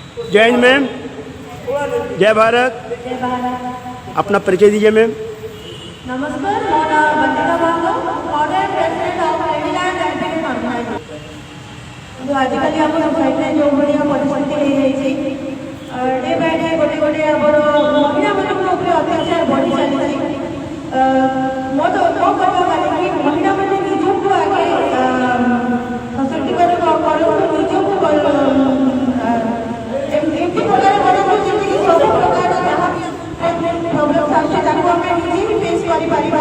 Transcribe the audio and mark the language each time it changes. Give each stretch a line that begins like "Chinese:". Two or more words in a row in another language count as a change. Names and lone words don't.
Hindi: जय हिंद मैम। जय भारत। जय भारत। अपना परिचय दीजिए मैम। नमस्कार,
Odia: ମୋ ନାଁ ବନ୍ଦିତା ଭାଗ,
English: Modern President of Ladyland MPD Conference.
Odia: କିନ୍ତୁ ଆଜିକାଲି ଆମ ସୋସାଇଟିରେ ଯେଉଁ ଭଳିଆ ପରିସ୍ଥିତି ହେଇଯାଇଛି,
English: day by day
Odia: ଗୋଟେ ଗୋଟେ ଆମର ମହିଳାମାନଙ୍କ ଉପରେ ଅତ୍ୟାଚାର ବଢ଼ି ଚାଲିଛି। ମୋ କହିବା ମାନେ କି ମହିଳାମାନେ ନିଜକୁ ଆଗେ ସଶକ୍ତିକରଣ କରନ୍ତୁ, ନିଜକୁ ଏମିତି ପ୍ରକାର କରନ୍ତୁ ଯେମିତିକି ସବୁ ପ୍ରକାର ଯାହା ପ୍ରୋବ୍ଲେମ୍ସ ଆସୁଛି ତାକୁ ଆମେ ନିଜେ ହିଁ ଫେସ୍ କରିପାରିବା।